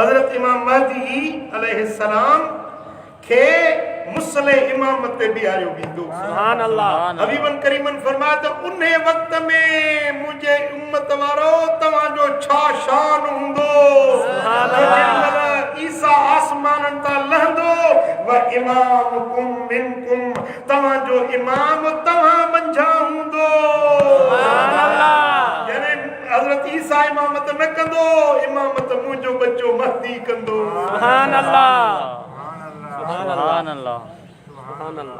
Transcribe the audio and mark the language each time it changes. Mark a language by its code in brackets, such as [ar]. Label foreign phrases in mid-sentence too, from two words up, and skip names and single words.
[sd] हज़रत इमाम महदी अलैहिस्सलाम खे मुसले इमामत ते बिहारियो वेंदो। [ar] سبحان الله. [sd] हबीबन करीमन फरमाया त उन वक़्त में मुंहिंजे उम्मत वारो तव्हांजो छा शान हूंदो। [ar] سبحان الله. [sd] ईसा आसमाननि तां लहंदो [ar] وإمامكم منكم, [sd] तव्हांजो इमाम तव्हां मंझां हूंदो। [ar] سبحان الله. [sd] यानी हज़रत ईसा इमामत न कंदो, इमामत मुंहिंजो बच्चो महदी कंदो। [ar] سبحان الله. سبحان الله. سبحان الله.